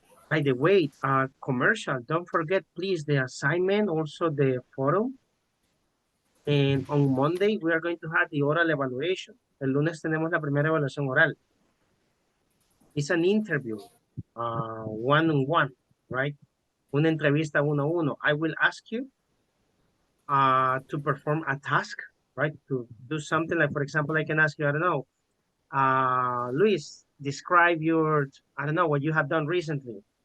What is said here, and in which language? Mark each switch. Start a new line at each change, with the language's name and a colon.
English: By the way, commercial, don't forget, please, the assignment, also the photo. And on Monday, we are going to have the oral evaluation.
Spanish: El lunes tenemos la primera evaluación oral.
English: It's an interview, one-on-one, right?
Spanish: Una entrevista uno a uno.
English: I will ask you to perform a task, right? To do something like, for example, I can ask you, I don't know, Luis, describe your, I don't know, what you have done recently.